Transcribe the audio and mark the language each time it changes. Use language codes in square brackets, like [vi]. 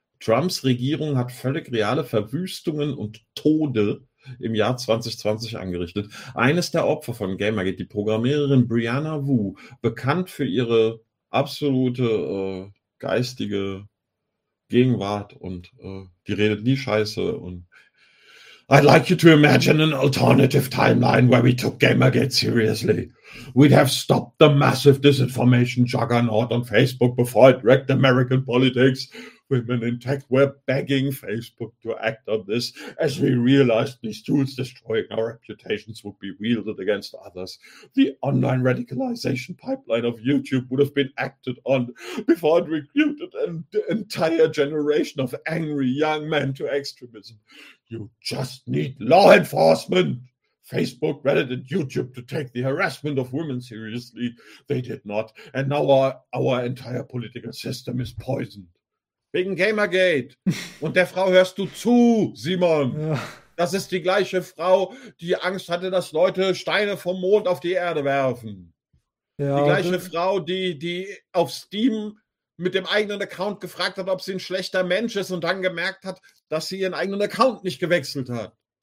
[de] Trumps Regierung hat völlig reale Verwüstungen und Tode im Jahr 2020 angerichtet. Eines der Opfer von Gamergate, die Programmiererin Brianna Wu, bekannt für ihre absolute geistige Gegenwart und die redet nie Scheiße. [en] Und I'd like you to imagine an alternative timeline where we took Gamergate seriously. We'd have stopped the massive disinformation juggernaut on Facebook before it wrecked American politics. Women in tech were begging Facebook to act on this, as we realized these tools destroying our reputations would be wielded against others. The online radicalization pipeline of YouTube would have been acted on before it recruited an entire generation of angry young men to extremism. You just need law enforcement. Facebook, Reddit and YouTube to take the harassment of women seriously. They did not. And now our entire political system is poisoned. [de] Wegen Gamergate. Und der Frau hörst du zu, Simon. Ja. Das ist die gleiche Frau, die Angst hatte, dass Leute Steine vom Mond auf die Erde werfen. Ja, die gleiche Frau, die auf Steam mit dem eigenen Account gefragt hat, ob sie ein schlechter Mensch ist und dann gemerkt hat, dass sie ihren eigenen Account nicht gewechselt hat.